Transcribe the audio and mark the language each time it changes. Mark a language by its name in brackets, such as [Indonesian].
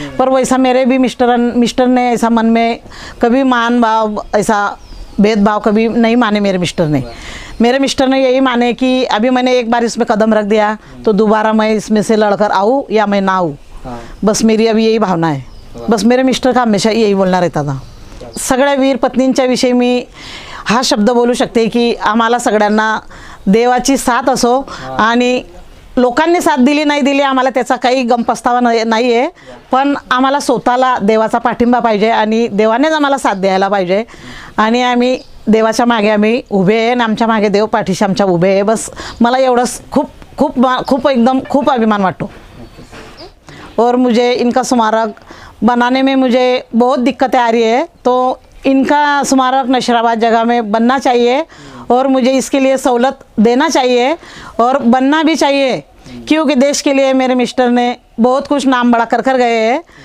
[Hindi] पर वैसा मेरे भी मिस्टर ने ऐसा मन में कभी मान भाव, ऐसा भेदभाव कभी नहीं माने. मेरे मिस्टर ने यही माने कि अभी मैंने एक बार इसमें कदम रख दिया तो दोबारा मैं इसमें से लड़कर आऊँ या मैं ना आऊँ. बस मेरी अभी यही भावना है. बस मेरे मिस्टर का हमेशा यही बोलना रहता था. [Marathi] सगळ्या वीर पत्नींच्या विषयी मी हा शब्द बोलू शकते की आम्हाला सगळ्यांना देवाची साथ असो. आणि लोकांनी साथ दिली नाही दिली आम्हाला त्याचा काही गम पस्तावा नाही आहे. पण आम्हाला स्वतःला देवाचा पाठिंबा पाहिजे आणि देवानेच आम्हाला साथ द्यायला पाहिजे. आणि आम्ही देवाच्या मागे आम्ही उभे आहे आणि आमच्या मागे देव पाठीशी आमच्या उभे आहे. बस मला एवढंच खूप एकदम खूप अभिमान वाटतो. [Hindi] और मुझे इनका स्मारक बनाने में मुझे बहुत दिक्कतें आ रही है. तो इनका स्मारक नशराबाद जगह में बनना चाहिए और मुझे इसके लिए सहूलत देना चाहिए और बनना भी चाहिए. क्योंकि देश के लिए मेरे मिस्टर ने बहुत कुछ नाम बड़ा कर गए हैं.